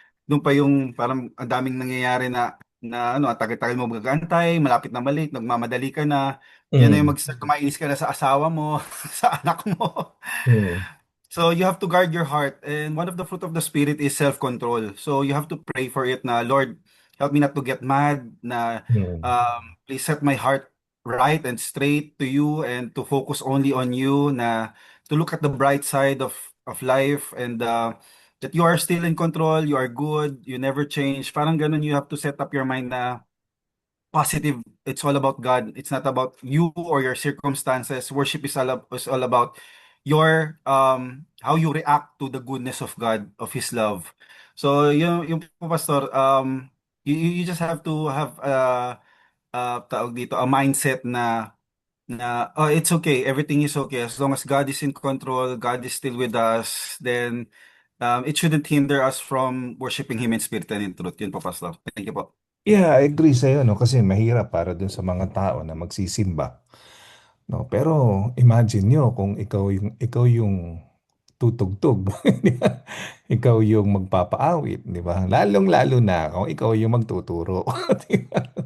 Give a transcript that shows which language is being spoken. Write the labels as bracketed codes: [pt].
[tl] Doon pa yung parang ang daming nangyayari na ang tagal-tagal mo magagantay, malapit na balik, nagmamadali ka na. Yan na yung Mm. kumainis ka na sa asawa mo, sa anak mo. Mm. [en] So you have to guard your heart, and one of the fruit of the spirit is self-control. So you have to pray for it na, Lord, help me not to get mad, na Mm. please set my heart right and straight to you, and to focus only on you, na to look at the bright side of life, and that you are still in control, you are good, you never change. [tl] Parang ganun, [en] you have to set up your mind na positive. It's all about God. It's not about you or your circumstances. Worship is all about your how you react to the goodness of God, of His love. [tl] So yung po, [en] Pastor, you just have to have [tl] tawag dito, [en] a mindset na oh, it's okay, everything is okay as long as God is in control, God is still with us, then it shouldn't hinder us from worshiping Him in spirit and in truth. [tl] Yun po, Pastor. Thank you po. [en] Yeah, I agree [tl] sa'yo, [en] no? [tl] Kasi mahirap para dun sa mga tao na magsisimba. No? Pero imagine nyo kung ikaw yung tutugtog. Di ba? Ikaw yung magpapaawit, di ba? Lalong-lalo na kung ikaw yung magtuturo. Di ba?